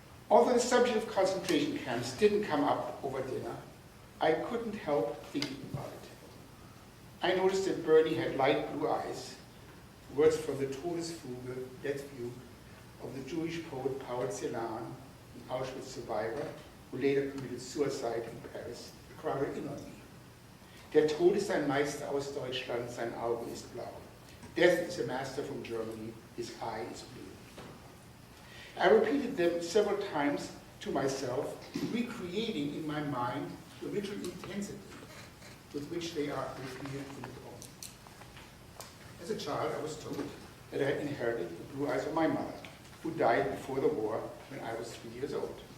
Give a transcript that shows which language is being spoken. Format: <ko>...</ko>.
<en>Although the subject of concentration camps didn't come up over dinner, I couldn't help thinking about it. I noticed that Bernie had light blue eyes, words from the Todesfuge, death view, of the Jewish poet Paul Celan, an Auschwitz survivor, who later committed suicide in Paris, crowded in on me.</en> <de>Der Tod ist ein Meister aus Deutschland, sein Auge ist blau.</de> <en>Death is a master from Germany, his eye is blue. I repeated them several times to myself, recreating in my mind the ritual intensity with which they are repeated in the poem. As a child, I was told that I had inherited the blue eyes of my mother, who died before the war when I was 3 years old.</en>